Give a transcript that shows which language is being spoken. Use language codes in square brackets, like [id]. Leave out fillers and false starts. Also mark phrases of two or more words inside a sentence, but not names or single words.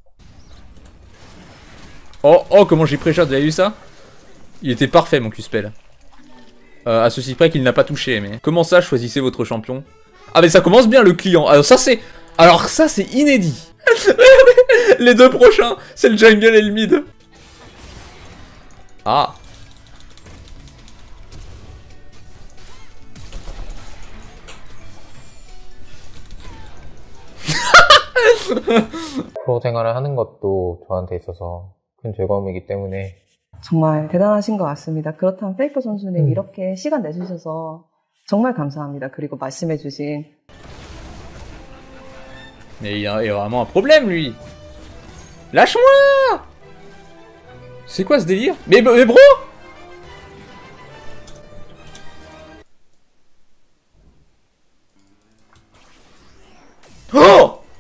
[fr] Oh, comment j'ai pré-shot, vous avez vu ça? Il était parfait, mon Q-spell. À ceci près qu'il n'a pas touché, mais... Comment ça, choisissez votre champion? Ah, mais ça commence bien, le client. Alors ça, c'est... Alors ça, c'est inédit. Les deux prochains, c'est le jungle et le mid. Ah. [ko] 프로 생활을 하는 것도 저한테 있어서 큰 즐거움이기 때문에 정말 대단하신 것 같습니다. 그렇다면 페이커 선수님 이렇게 시간 내주셔서 정말 감사합니다. 그리고 말씀해주신 [fr] Mais il y a vraiment un problème, lui. Lâche-moi. C'est quoi ce délire? Mais bro. Oh.